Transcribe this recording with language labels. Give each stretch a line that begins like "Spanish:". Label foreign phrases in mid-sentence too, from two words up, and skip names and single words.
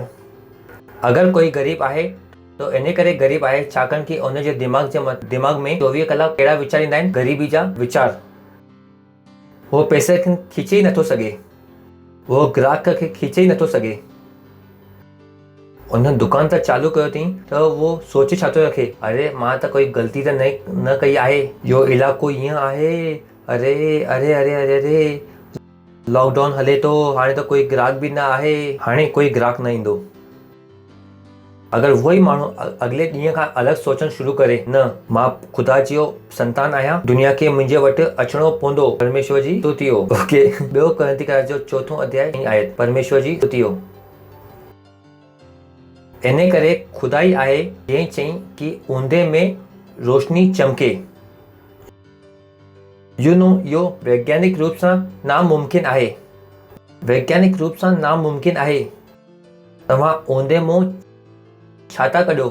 Sindhi: अगरि कोई ग़रीब आहे तो इन करे ग़रीब आहे छाकाणि कि उनजे दिमाग़ में 24 कलाक कहिड़ा वीचार ईंदा आहिनि, ग़रीबी जा वीचार। उहो पैसे खे खीचे ई नथो सघे, उहो ग्राहक खे खीचे ई नथो सघे। उन दुकान त चालू कयो अथई त उहो सोचे छा थो रखे, अरे मां त कोई ग़लती त न कई आहे, इहो इलाइक़ो ईअं आहे, अरे अरे अरे अरे अरे लॉकडाउन हले थो, हाणे त कोई ग्राहक बि न आहे, हाणे कोई ग्राहक न ईंदो। अगरि उहो ई माण्हू अॻिले ॾींहं खां अलॻि सोचणु शुरू करे, न मां ख़ुदा जो संतान आहियां, दुनिया खे मुंहिंजे वटि अचिणो पवंदो। परमेश्वर जी स्तुति हो। ओके, 2 कोरिन्थियुस जो 4 अध्याय 3 आयत। परमेश्वर जी स्तुति हो। इन करे ख़ुदा ई आहे जंहिं चयईं कि ऊंदे में रोशनी चमके।
English: you know,
Sindhi: इहो वैज्ञानिक रूप सां नामुमकिन आहे। वैज्ञानिक रूप सां नामुमकिन आहे। तव्हां ऊंदे मुंहुं छा था कढियो?